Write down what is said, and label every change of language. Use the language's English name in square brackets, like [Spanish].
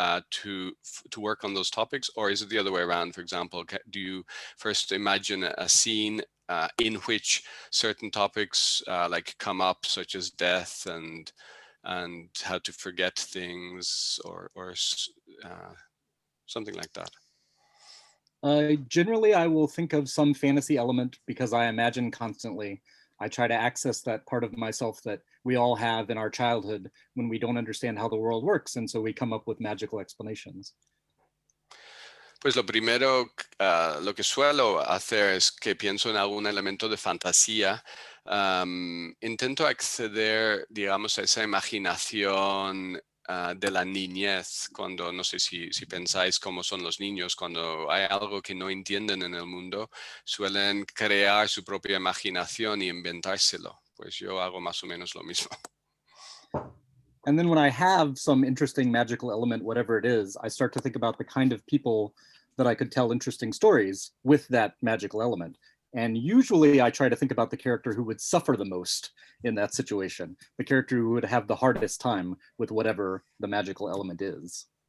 [English] to work on those topics, or is it the other way around? For example, do you first imagine a scene in which certain topics like come up, such as death and how to forget things, or something like that? Generally, I will think of some fantasy element because I imagine constantly. I try to access that part of myself that we all have in our childhood when we don't understand how the world works, and so we come up with magical explanations. [Spanish] Pues lo primero, lo que suelo hacer es que pienso en algún elemento de fantasía. Intento acceder, digamos, a esa imaginación de la niñez, cuando, no sé si pensáis cómo son los niños, cuando hay algo que no entienden en el mundo, suelen crear su propia imaginación y inventárselo. Pues yo hago más o menos lo mismo. [English] And then when I have some interesting magical element, whatever it is, I start to think about the kind of people that I could tell interesting stories with that magical element. And usually I try to think about the character who would suffer the most in that situation, the character who would have the hardest time with whatever the magical element is.